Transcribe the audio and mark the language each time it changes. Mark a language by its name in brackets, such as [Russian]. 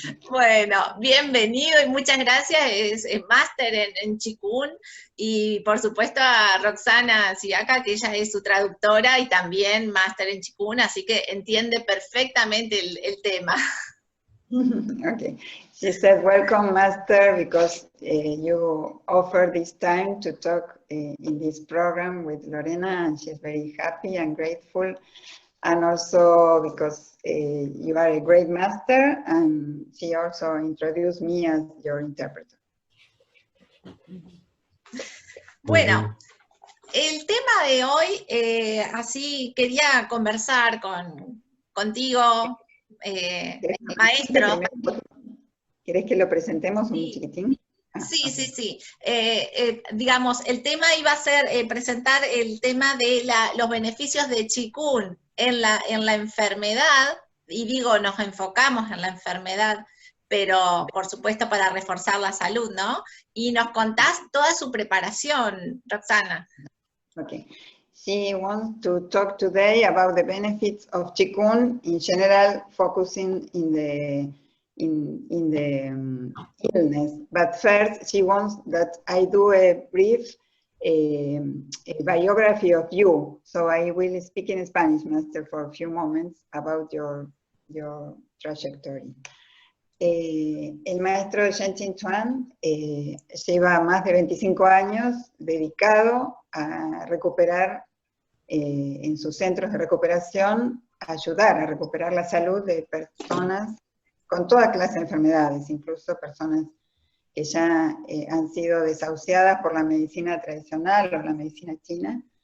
[Spanish] Bueno, bienvenido y muchas gracias, es máster en Qigong, y por supuesto a Roxana Sciacca, que ella es su traductora y también máster en Qigong, así que entiende perfectamente el tema. [English] Okay, she said, welcome, Master, because you offer this time to talk in this program with Lorena, and she's very happy and grateful. And also because you are a great master, and she also introduced me as your interpreter. [Spanish] Bueno, el tema de hoy, así quería conversar contigo, maestro. ¿Querés que lo presentemos un chiquitín? Sí. Digamos, el tema iba a ser presentar el tema de los beneficios de Qigong en la enfermedad, y digo, nos enfocamos en la enfermedad, pero por supuesto para reforzar la salud, ¿no? Y nos contás toda su preparación, Roxana. [English] Okay. She wants to talk today about the benefits of Qigong in general, focusing in the illness. But first, she wants that I do a brief a biography of you. So I will speak in Spanish, Master, for a few moments about your trajectory. [Spanish] El maestro Zhen QuingChuan lleva más de 25 años dedicado a recuperar en sus centros de recuperación, a ayudar a recuperar la salud de personas con toda clase de enfermedades, incluso personas que ya han sido desahuciadas por la medicina tradicional o la medicina china.